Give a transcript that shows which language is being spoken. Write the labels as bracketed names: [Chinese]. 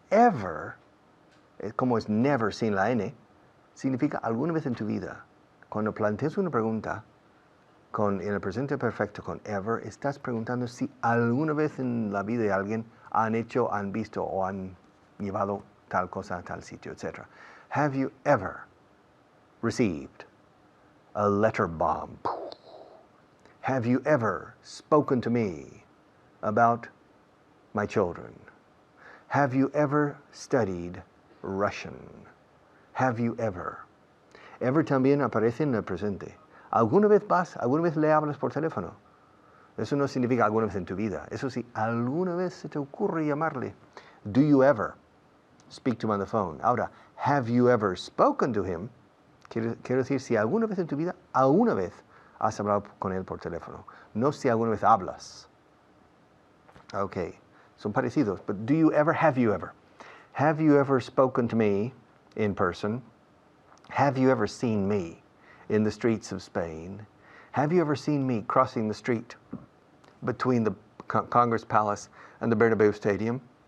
[Spanish] Ever, como es never sin la N, significa alguna vez en tu vida. Cuando planteas una pregunta en el presente perfecto con ever, estás preguntando si alguna vez en la vida de alguien han hecho, han visto o han llevado tal cosa a tal sitio, etc. [English] Have you ever received a letter bomb? Have you ever spoken to me about my children? Have you ever studied Russian? Have you ever? [Spanish] Ever también aparece en el presente. ¿Alguna vez le hablas por teléfono? Eso no significa alguna vez en tu vida. Eso sí, alguna vez se te ocurre llamarle. [English] Do you ever speak to him on the phone? Ahora, have you ever spoken to him? [Spanish] Quiero decir, si alguna vez en tu vida, alguna vez has hablado con él por teléfono. No si alguna vez hablas. Okay, son parecidos. [English] But do you ever, have you ever? Have you ever spoken to me in person? Have you ever seen me in the streets of Spain? Have you ever seen me crossing the street between the Congress Palace and the Bernabeu Stadium?